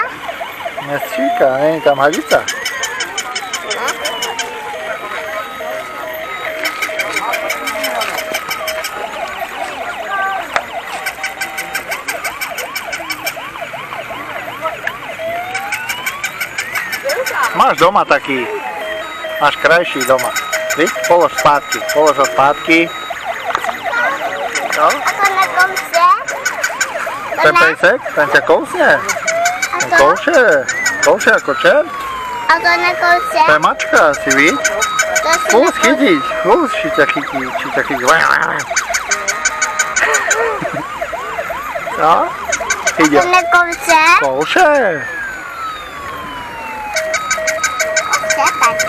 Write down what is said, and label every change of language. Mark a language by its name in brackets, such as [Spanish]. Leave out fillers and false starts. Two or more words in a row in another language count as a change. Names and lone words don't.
[Czech] nestříká, není [Slovak] tam hadica. Máš doma taký, máš krajší doma. [Czech] Víš? Polož zpátky, polož ho zpátky. No, A to nekouše? [Slovak] ten pejsek, ten ťa kousne. A Ten to? kouše ako čert. [Czech] A to nekouše? [Slovak] To je mačka asi, víš? To si Skús [Czech] nekouše? [Slovak] chytiť, skús, či ťa chytí. No, ide. [Czech] To nekouše? Kouše. Kouše taky?